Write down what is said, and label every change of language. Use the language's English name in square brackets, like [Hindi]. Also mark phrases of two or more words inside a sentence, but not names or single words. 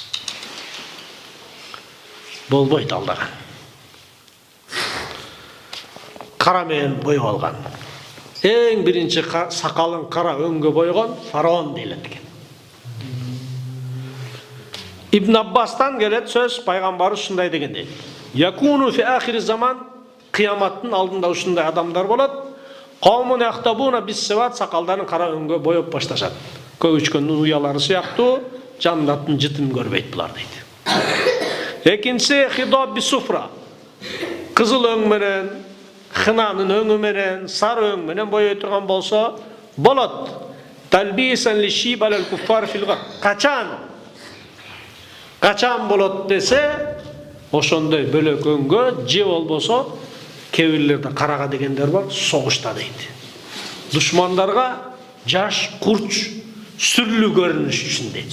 [Kyrgyz] Болбойт алдаган. Кара менен боёп алган. Эң биринчи сакалын кара өңгө бойгон фараон дейлет экен. Ибн Аббастан келет сөз, пайгамбарыбыз ушундай деген дейт. [Arabic] يكون في آخر الزمان, [Kyrgyz] кыяматтын алдында ушундай адамдар болот. [Arabic] قوم يختضبون بالسواد, [Kyrgyz] сакалдарын кара өңгө боёп башташат. Көбүчкөндүн уялары сыяктуу, жаннаттын жытын көрбөйт булар дейт. Экинчиси [Arabic] خضاب بالصفرة. [Kyrgyz] Кызыл өң менен, хынанын өңү менен, сары өң менен боёй турган болсо болот. [Arabic] تلبيسا لشيب الكفار في الغار. [Kyrgyz] Качан болот десе, ошондой бөлөк өңгө, же болбосо кээ бирлерде карага дегендер бар, согушта дейт. Душмандарга жаш, курч, сүрлүү көрүнүш үчүн дейт.